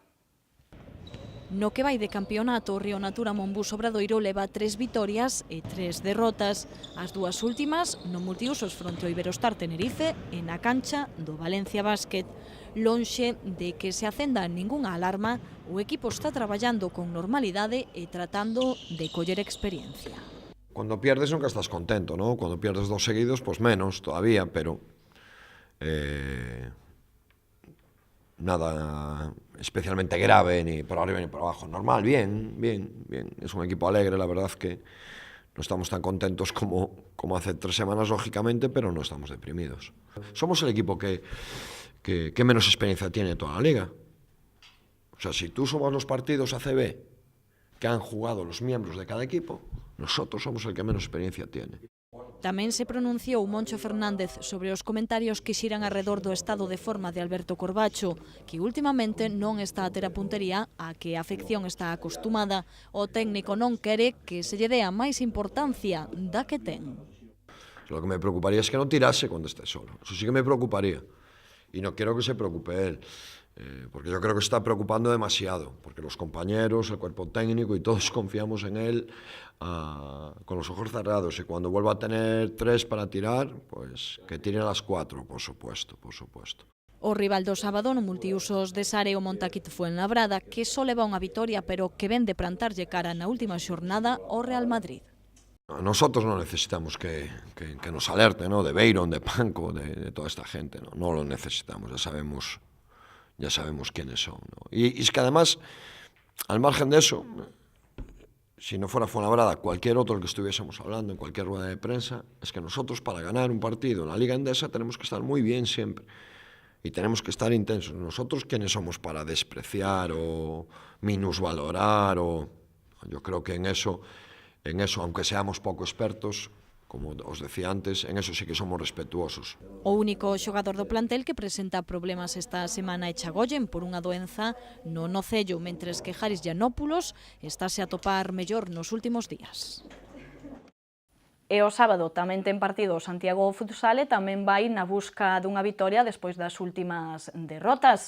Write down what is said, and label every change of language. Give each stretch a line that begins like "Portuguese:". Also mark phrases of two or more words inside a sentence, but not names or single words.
Galician: No que vai de campeonato, o Río Natura Monbús Obradoiro leva 3 vitorias e 3 derrotas. As dúas últimas no multiusos fronte ao Iberostar Tenerife e na cancha do Valencia Basket. Lonxe de que se acenda ningunha alarma, o equipo está traballando con normalidade e tratando de coller experiencia.
Spanish: Cuando pierdes nunca estás contento, ¿no? Cuando pierdes 2 seguidos, pues menos todavía, pero nada especialmente grave, ni por arriba ni por abajo. Normal, bien. Es un equipo alegre, la verdad que no estamos tan contentos como hace 3 semanas, lógicamente, pero no estamos deprimidos. Somos el equipo que menos experiencia tiene toda la liga. O sea, si tú sumas los partidos ACB que han jugado los miembros de cada equipo, nosotros somos el que menos experiencia tiene.
Galician: Tamén se pronunciou Moncho Fernández sobre os comentarios que xiran alrededor do estado de forma de Alberto Corbacho, que últimamente non está a ter a puntería a que a afección está acostumada. O técnico non quere que se lle dea máis importancia da que ten.
Spanish: Lo que me preocuparía es que no tirase cuando esté solo. Eso sí que me preocuparía. Y no quiero que se preocupe él. Porque yo creo que se está preocupando demasiado, porque los compañeros, el cuerpo técnico y todos confiamos en él con los ojos cerrados, y cuando vuelva a tener 3 para tirar, pues que tire a las 4, por supuesto.
Galician: O rival do sábado no multiusos de Sare o Montaquit Fuenlabrada, que só leva unha vitoria, pero que ven de plantarlle cara na última xornada ao Real Madrid.
Spanish: Nosotros no necesitamos que nos alerte, ¿no? De Beiron, de Panco, de toda esta gente, no lo necesitamos, ya sabemos quiénes son, ¿no? Y es que además, al margen de eso, si no fuera Fuenlabrada, cualquier otro del que estuviésemos hablando en cualquier rueda de prensa, es que nosotros para ganar un partido en la Liga Endesa tenemos que estar muy bien siempre y tenemos que estar intensos. Nosotros, ¿quiénes somos para despreciar o minusvalorar? Yo creo que en eso, aunque seamos poco expertos, como os decía antes, en eso sí que somos respetuosos.
Galician: O único xogador do plantel que presenta problemas esta semana é Chagoyen por unha doenza no nocello, mentres que Haris Giannopoulos estáse a topar mellor nos últimos días. E o sábado tamén ten partido o Santiago Futsal e tamén vai na busca dunha vitoria despois das últimas derrotas.